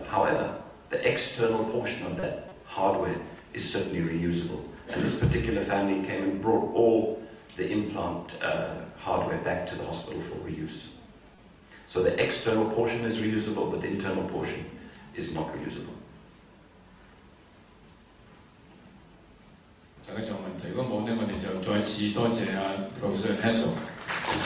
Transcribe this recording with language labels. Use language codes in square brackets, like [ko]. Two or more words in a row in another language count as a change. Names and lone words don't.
[en] However, the external portion of that hardware is certainly reusable. And this particular family came and brought all the implant hardware back to the hospital for reuse. So the external portion is reusable, but the internal portion is not reusable. [yue] 大家仲有問題，如果冇呢，我哋就再次多謝Professor Hassel。